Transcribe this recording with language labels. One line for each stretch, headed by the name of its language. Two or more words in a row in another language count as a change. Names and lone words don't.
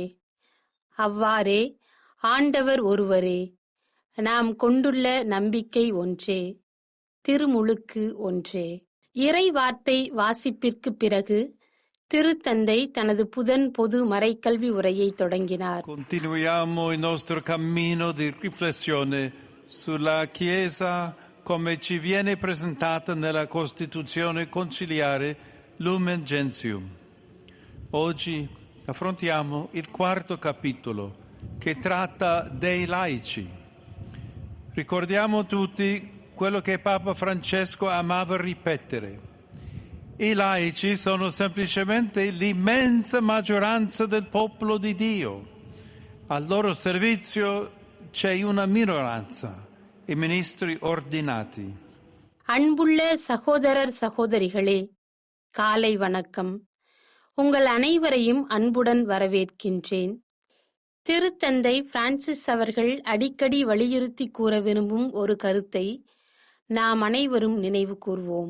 Tamil: அவ்வாறே ஆண்டவர் ஒருவரே, நாம் கொண்டுள்ள நம்பிக்கை ஒன்றே, திருமுழுக்கு ஒன்றே. இறை வார்த்தை வாசிப்பிற்கு பிறகு திருத்தந்தை தனது புதன் பொது மறைக்கல்வி உரையை தொடங்கினார்.
Italian: Continuiamo il nostro cammino di riflessione sulla Chiesa come ci viene presentata nella Costituzione conciliare Lumen Gentium. Oggi affrontiamo il quarto capitolo che tratta dei laici. Ricordiamo tutti quello che Papa Francesco amava ripetere. I laici sono semplicemente l'immensa maggioranza del popolo di Dio. Al loro servizio c'è una minoranza, i ministri ordinati.
Tamil: அன்புள்ள சகோதரர் சகோதரிகளே, காலை வணக்கம். உங்கள் அனைவரையும் அன்புடன் வரவேற்கின்றேன். திருத்தந்தை பிரான்சிஸ் அவர்கள் அடிக்கடி வலியுறுத்தி கூற விரும்பும் ஒரு கருத்தை நாம் அனைவரும் நினைவு கூர்வோம்.